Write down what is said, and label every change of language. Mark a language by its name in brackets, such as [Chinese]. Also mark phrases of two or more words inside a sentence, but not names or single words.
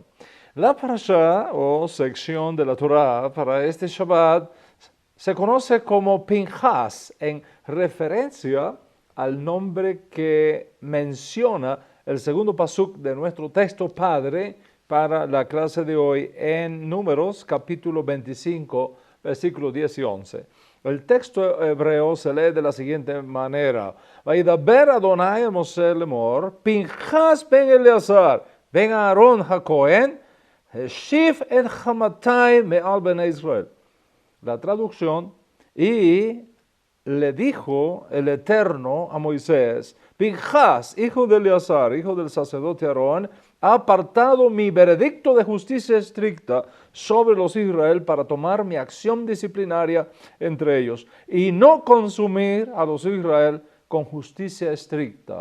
[Spanish] La parashá o sección de la Torah para este Shabbat se conoce como Pinchas en referencia al nombre que menciona el segundo pasuk de nuestro texto padre para la clase de hoy en Números capítulo 25, versículos 10 y 11. El texto hebreo se lee de la siguiente manera: [Hebrew] וידבר אדני אל משה לאמר פינחס בן אלעזר בן אהרן הכהן השיב את חמתי מעל בני ישראל. [Spanish] La traducción: y le dijo el Eterno a Moisés, Pinchas, hijo de Eleazar, hijo del sacerdote Aarón, ha apartado mi veredicto de justicia estricta sobre los Israel para tomar mi acción disciplinaria entre ellos y no consumir a los Israel con justicia estricta.